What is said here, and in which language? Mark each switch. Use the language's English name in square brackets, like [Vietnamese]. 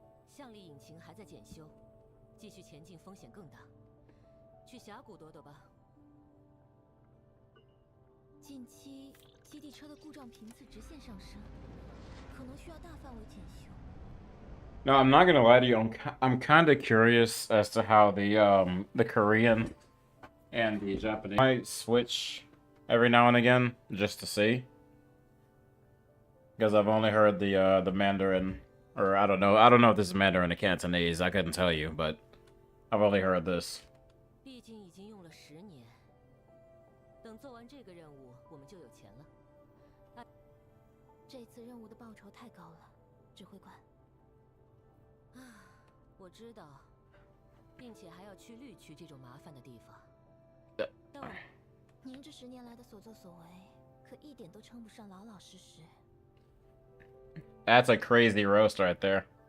[Chinese] 向力引擎还在检修，继续前进风险更大。去峡谷躲躲吧。近期基地车的故障频次直线上升，可能需要大范围检修。 [English] No, I'm not gonna lie to you. I'm kind of curious as to how the Korean and the Japanese might switch every now and again just to see, because I've only heard the Mandarin Or I don't know. I don't know if this is Mandarin or Cantonese. I couldn't tell you, but I've only heard this. [Chinese] 毕竟已经用了10年，等做完这个任务，我们就有钱了。这次任务的报酬太高了，指挥官。我知道，并且还要去绿区这种麻烦的地方。但我，您这10年来的所作所为，可一点都称不上老老实实。 [English] That's a crazy roast right there.